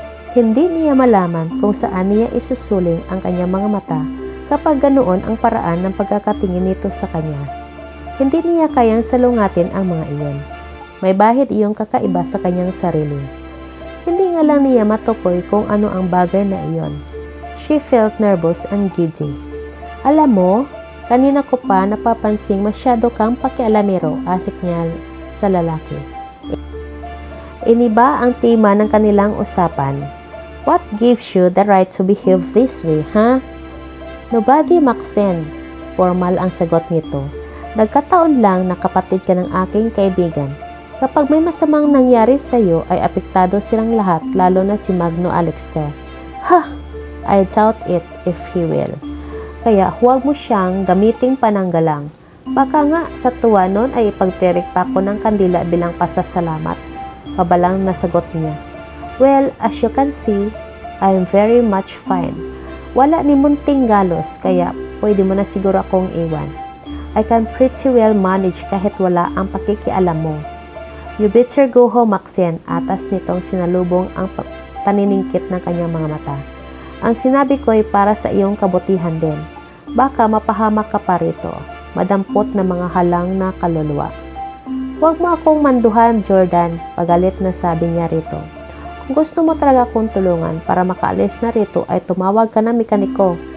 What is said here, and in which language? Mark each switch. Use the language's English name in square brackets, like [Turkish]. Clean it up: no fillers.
[Filipino] Hindi niya malaman kung saan niya isusuling ang kanyang mga mata kapag ganoon ang paraan ng pagkakatingin nito sa kanya. Hindi niya kayang salungatin ang mga iyon. May bahid iyong kakaiba sa kanyang sarili. Hindi nga lang niya matukoy kung ano ang bagay na iyon. [English] She felt nervous and giddy. [Filipino] Alam mo, kanina ko pa napapansing masyado kang pakialamero, asik niya sa lalaki. Iniba ang tema ng kanilang usapan. [English] What gives you the right to behave this way, huh? Nobody, [Filipino] Maxine. Formal ang sagot nito. Nagkataon lang na kapatid ka ng aking kaibigan. Kapag may masamang nangyari sa iyo ay apektado silang lahat, lalo na si Magno Alexter. Ha! [English] I doubt it if he will. [Filipino] Kaya huwag mo siyang gamiting pananggalang. Baka nga sa tuwa nun ay ipagtirik pa ko ng kandila bilang pasasalamat. Pabalang nasagot niya. [English] Well, as you can see, I am very much fine. [Filipino] Wala ni munting galos, kaya pwede mo na siguro akong iwan. [English] I can pretty well manage [Filipino] kahit wala ang pakikialam mo. [English] You better go home, Maxine. [Filipino] Atas nitong sinalubong ang paniningkit ng kanyang mga mata. Ang sinabi ko ay para sa iyong kabutihan din. Baka mapahamak ka pa rito. Madampot na mga halang na kaluluwa. Huwag mo akong manduhan, Jordan. Pagalit na sabi niya rito. Kung gusto mo talaga akong tulungan para makaalis na rito ay tumawag ka ng mekaniko.